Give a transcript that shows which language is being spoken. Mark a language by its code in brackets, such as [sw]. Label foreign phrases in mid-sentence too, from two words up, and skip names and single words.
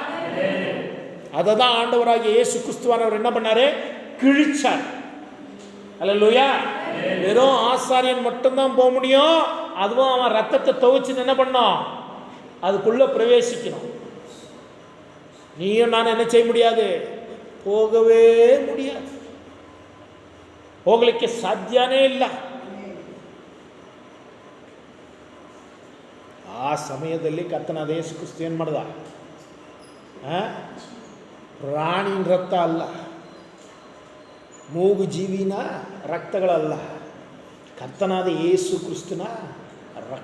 [ta] அதை தான் ஆண்டவராகிய இயேசு கிறிஸ்துவானவர் என்ன பண்ணாரு? கிழிச்சார். அல்லேலூயா. வெறும் ஆசாரியன் மட்டும்தான் போக முடியும். அதுவும் அவன் ரத்தத்தை துவைச்சு என்ன பண்ணோம், அதுக்குள்ள பிரவேசிக்கணும். நீயும் நான் என்ன செய்ய முடியாது, போகவே முடியாது, [kn] ಹೋಗಲಿಕ್ಕೆ ಸಾಧ್ಯನೇ ಇಲ್ಲ. ಆ ಸಮಯದಲ್ಲಿ ಕರ್ತನಾದ ಯೇಸು ಕ್ರಿಸ್ತ ಏನು ಮಾಡ್ದ, ಪ್ರಾಣಿನ ರಕ್ತ ಅಲ್ಲ, ಮೂಗು ಜೀವಿನ ರಕ್ತಗಳಲ್ಲ, ಕರ್ತನಾದ ಯೇಸು ಕ್ರಿಸ್ತನ ರಕ್ತ.